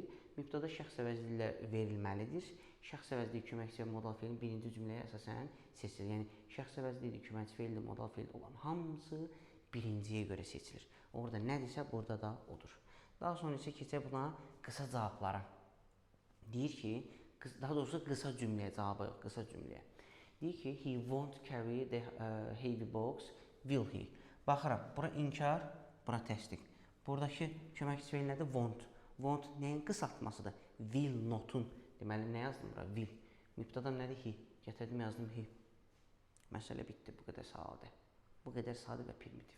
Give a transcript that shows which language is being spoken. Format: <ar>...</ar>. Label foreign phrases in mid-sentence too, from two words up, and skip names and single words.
<az>Mübtəda şəxs əvəzli ilə verilməlidir. Şəxs əvəzli köməkçi və modal feilin birinci cümləyə əsasən seçilir. Yəni, şəxs əvəzli ilə köməkçi feilli, modal feilli olan hamısı birinciyə görə seçilir. Orada nədirsə, burada da odur. Daha sonra isə keçək buna qısa cavablara. Deyir ki, daha doğrusu qısa cümləyə, cavabı yox, qısa cümləyə. Deyir ki,</az> <en>he won't carry the heavy box, will he?</en> <az>Baxıram, bura inkar, bura təsdiq. Buradakı köməkçi feil nədir? Want. Want nəyin qısaltmasıdır?</az> <en>Will notun.</en> <az>Deməli, nə yazdım bura? Will. Mübtəda nədir? He. Gətirdim, yazdım he. Məsələ bitdi, bu qədər sadə. Bu qədər sadə və primitiv.</az>